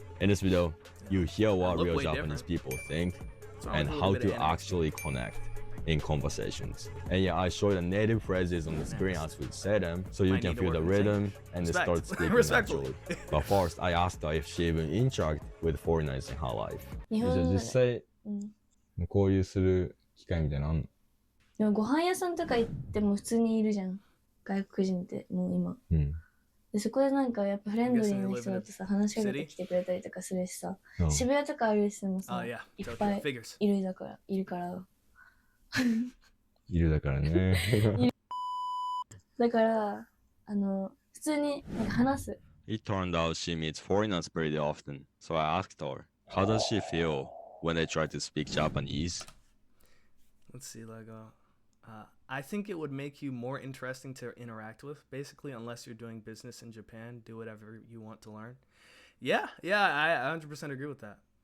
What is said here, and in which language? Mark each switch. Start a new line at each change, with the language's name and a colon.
English: In this video, you hear what real Japanese people think and how to actually connect in conversations. And yeah, I show the native phrases on the screen as we say them, so you can feel the rhythm and start speaking naturally. But first, I asked her if she even interacts with foreigners in her life.
Japanese: 日本語で。実際、交流する機会みたいなのあんの？でもご飯屋さんとか行っても普通にいるじゃん。外国人ってもう今。でそこでなんかやっぱフレンドリーな人だとさ、話しかけてきてくれたりとかするしさ、渋谷とか歩いててもさ、いっぱいいるから。いるだからね。だから、普通になんか話す。
English: It turned out she meets foreigners pretty often, so I asked her, how does she feel when they try to speak Japanese? Let's see, I think it would make you more interesting to interact with, basically, unless you're doing business in Japan. Do whatever you want to learn. Yeah, I 100% agree with that.